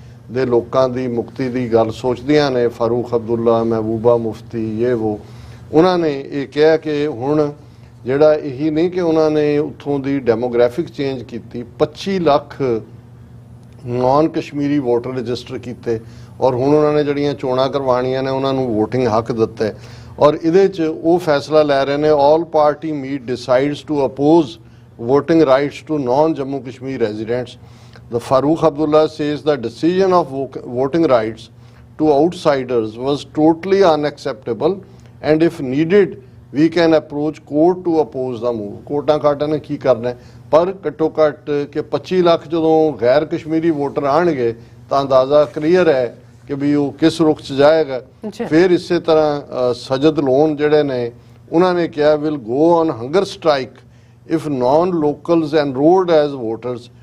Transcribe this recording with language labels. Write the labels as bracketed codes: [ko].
[pa] ਦੇ ਲੋਕਾਂ ਦੀ ਮੁਕਤੀ ਦੀ ਗੱਲ ਸੋਚਦੀਆਂ ਨੇ, ਫਾਰੂਕ ਅਬਦੁੱਲਾ, ਮਹਿਬੂਬਾ ਮੁਫਤੀ, ਇਹ ਉਹ, ਉਹਨਾਂ ਨੇ ਇਹ ਕਿਹਾ ਕਿ ਹੁਣ ਜਿਹੜਾ ਇਹੀ ਨਹੀਂ ਕਿ ਉਹਨਾਂ ਨੇ ਉੱਥੋਂ ਦੀ ਡੈਮੋਗ੍ਰਾਫਿਕ ਚੇਂਜ ਕੀਤੀ, 25 ਲੱਖ ਨਾਨ ਕਸ਼ਮੀਰੀ ਵੋਟਰ ਰਜਿਸਟਰ ਕੀਤੇ ਔਰ ਹੁਣ ਉਹਨਾਂ ਨੇ ਜਿਹੜੀਆਂ ਚੋਣਾਂ ਕਰਵਾਉਣੀਆਂ ਨੇ ਉਹਨਾਂ ਨੂੰ ਵੋਟਿੰਗ ਹੱਕ ਦਿੱਤਾ ਹੈ। ਔਰ ਇਹਦੇ 'ਚ ਉਹ ਫੈਸਲਾ ਲੈ ਰਹੇ ਨੇ, [en] All party meet decides to oppose voting rights to non-Jammu Kashmir residents. The Farooq Abdullah says the decision of voting rights to outsiders was totally unacceptable and if needed we can approach court to oppose the move. [pa] ਕੋਰਟਾਂ ਕਾਟਾਂ ਨੇ ਕੀ ਕਰਨਾ ਹੈ, ਪਰ ਘੱਟੋ ਘੱਟ ਕਿ 25 ਲੱਖ ਜਦੋਂ ਗੈਰ Kashmiri voter ਆਣਗੇ ਤਾਂ ਅੰਦਾਜ਼ਾ ਕਲੀਅਰ ਹੈ ਕਿ ਵੀ ਉਹ ਕਿਸ ਰੁਖ 'ਚ ਜਾਏਗਾ। ਫਿਰ ਇਸੇ ਤਰ੍ਹਾਂ ਸਜਦ ਲੋਨ ਜਿਹੜੇ ਨੇ ਉਹਨਾਂ ਨੇ ਕਿਹਾ [en] Will go on hunger strike if non-locals enrolled as voters।